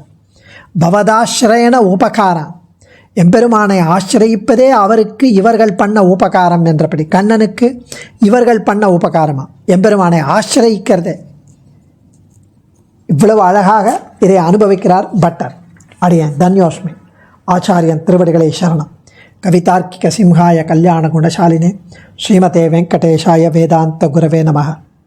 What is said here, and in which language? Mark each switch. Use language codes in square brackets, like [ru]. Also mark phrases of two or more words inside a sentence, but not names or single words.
[ta] பவதாஸ்ரயன உபகாரம், எம்பெருமானை ஆசிரியிப்பதே அவருக்கு இவர்கள் பண்ண உபகாரம் என்றபடி கண்ணனுக்கு இவர்கள் பண்ண உபகாரமா, எம்பெருமானை ஆசிரியிக்கிறதே. இவ்வளவு அழகாக இதை அனுபவிக்கிறார் பட்டர். அடியேன் தன்யோஸ்மி. ஆச்சாரியன் திருவடிகளை சரணம். [sa] கவிதார்க்கிக சிம்ஹாய கல்யாண குணசாலினே ஸ்ரீமதே வெங்கடேஷாய வேதாந்த குரவே நமः.